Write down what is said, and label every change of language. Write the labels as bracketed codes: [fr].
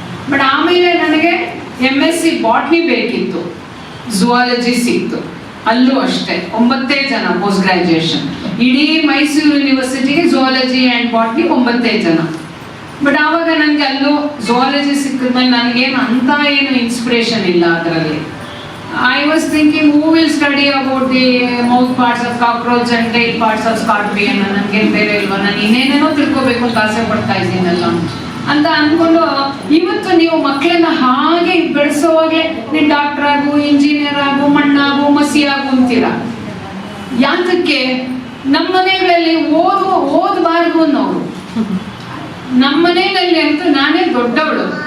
[kn] But ಆಮೇಲೆ ನನಗೆ MSc botany ಬೇಕಿತ್ತು, ಝುವಾಲಜಿ ಸಿಕ್ತು. ಅಲ್ಲೂ ಅಷ್ಟೇ 9 ಜನ ಪೋಸ್ಟ್ ಗ್ರಾಜುಯೇಷನ್. ಇಡೀ ಮೈಸೂರು ಯೂನಿವರ್ಸಿಟಿಗೆ ಝುವಾಲಜಿ ಆ್ಯಂಡ್ ಬಾಟ್ನಿ 9 ಜನ. ಬಟ್ ಆವಾಗ ನನಗೆ ಅಲ್ಲೂ ಝುವಾಲಜಿ ಸಿಕ್ಕಿದ್ಮೇಲೆ ನನಗೇನು ಅಂತ ಏನು ಇನ್ಸ್ಪಿರೇಷನ್ ಇಲ್ಲ ಅದರಲ್ಲಿ. [en] I was thinking, who will study about the mouth parts of cockroach and tail parts of scorpion? [kn] ನನಗೆ ಬೇರೆ ಇಲ್ವಾ, ನಾನು ಇನ್ನೇನೇನೋ ತಿಳ್ಕೋಬೇಕು ಅಂತ ಆಸೆ ಪಡ್ತಾ ಇದ್ದೀನಲ್ಲ ಅಂತ ಅಂದ್ಕೊಂಡು, ಇವತ್ತು ನೀವು ಮಕ್ಕಳನ್ನ ಹಾಗೆ ಬೆಳೆಸೋವಾಗೆ ನೀನು ಡಾಕ್ಟರ್ ಆಗು, ಇಂಜಿನಿಯರ್ ಆಗು, ಮಣ್ಣಾಗು, ಮಸಿ ಆಗು ಅಂತೀರ. ಯಾತಕ್ಕೆ? ನಮ್ಮ ಮನೆಗಳಲ್ಲಿ ಓದಬಾರ್ದು ಅನ್ನೋರು. ನಮ್ಮ ಮನೆಯಲ್ಲಿ ಅಂತೂ ನಾನೇ ದೊಡ್ಡವಳು.